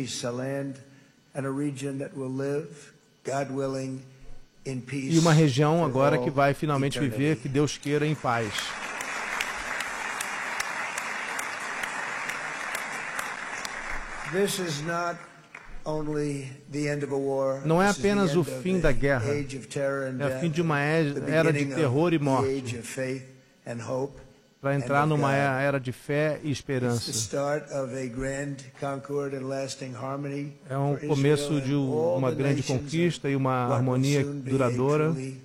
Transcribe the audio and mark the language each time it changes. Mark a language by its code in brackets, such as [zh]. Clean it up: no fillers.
[en] A land and a region that will live, God willing, in peace. [pt] E uma região agora que vai finalmente viver, que Deus queira, em paz. [en] This is not only the end of a war. [pt] Não é apenas o fim da guerra, é o fim de uma era de terror e morte, para entrar numa era de fé e esperança. É um começo de uma grande conquista e uma harmonia duradoura.